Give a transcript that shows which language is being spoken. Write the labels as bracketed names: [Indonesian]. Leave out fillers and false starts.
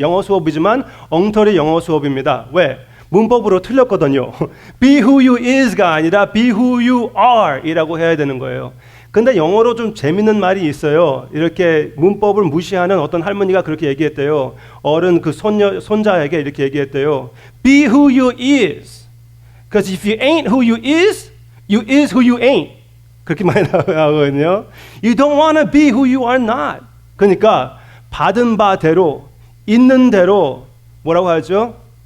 [Korean] 영어 수업이지만 엉터리 영어 수업입니다. 왜? 문법으로 틀렸거든요. [English] Be who you is가 아니라 be who you are [Korean] 이라고 해야 되는 거예요. 근데 영어로 좀 재밌는 말이 있어요. 이렇게 문법을 무시하는 어떤 할머니가 그렇게 얘기했대요. 어른 그 손자에게 이렇게 얘기했대요. [English] Be who you is. Because if you ain't who you is who you ain't. [Korean] 그렇게 많이 나오거든요. [English] You don't want to be who you are not. [Korean] 그러니까 받은 바대로 있는 대로 뭐라고 하죠?